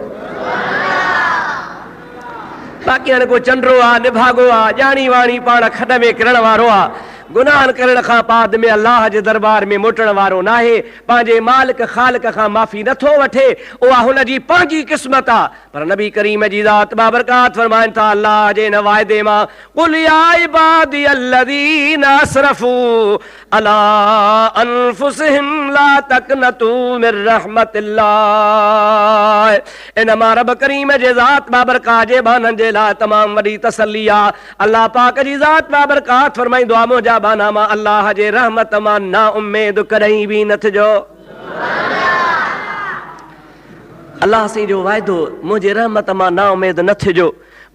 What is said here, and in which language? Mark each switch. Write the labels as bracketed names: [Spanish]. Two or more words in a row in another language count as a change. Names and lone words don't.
[Sindhi] बाक़ी हाणे को चंडो आहे, निभागो आहे, ॼाणी वाणी पाण खॾ में किरण वारो आहे, गुनाहनि करण खां बाद में अल्लाह जे दरबार में मोटण वारो न आहे, पंहिंजे मालिक ख़ालिक खां माफ़ी नथो वठे, उहा हुन जी पंहिंजी क़िस्मत आहे। पर नबी करीम जी ज़ात बाबरकात फरमाइनि था अल्लाह जे हिन वाइदे मां, [Arabic] قل يا عبادي الذين أسرفوا على أنفسهم لا تقنطوا من رحمة الله. [Sindhi] इन मां रब करीम जे ज़ात बाबरकात जे बाननि जे लाइ तमामु वॾी तसल्ली आहे। अल्लाह पाक जी ज़ात बाबरकात फरमाईंदो आहे, मुंहिंजा बाना मां अल्लाह जे रहमत मां ना उम्मीद कॾहिं बि न थिजो। अल्लाह से जो वाइदो, मुंहिंजे रहमत मां ना उम्मीद न थिजो।